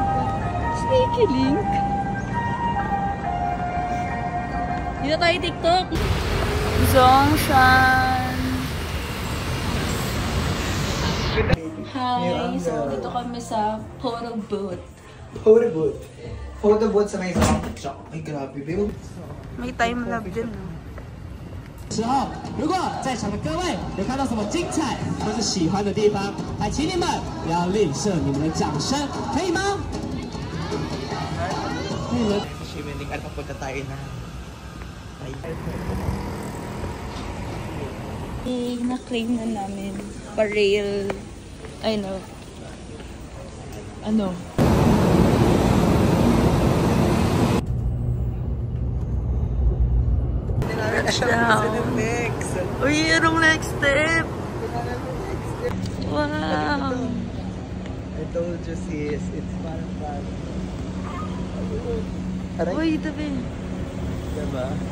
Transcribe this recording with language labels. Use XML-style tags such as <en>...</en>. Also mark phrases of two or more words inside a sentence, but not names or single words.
<en>Sneaky link.</en> <tl>Dito tayo TikTok. Zongshan. Hi, so dito kami sa</tl> <en>photo booth. Photo booth. Photo booth</en> <tl>sa may Zongshan. Ay, grabe, babe. May time lab din.</tl> <zh>时候，如果在场的各位有看到什么精彩或是喜欢的地方，还请你们不要吝啬你们的掌声，可以吗？</zh> <tl>Shimmering, ano papunta tayo na? Na-claim na namin pa-rail, ay no, ano?</tl> <en>Touchdown.</en> <tl>Uy, anong</tl> <en>next step?</en> <tl>Wow.</tl> <en>I told you sis, it's parang</en> <tl>Uy, tabi. Diba?</tl>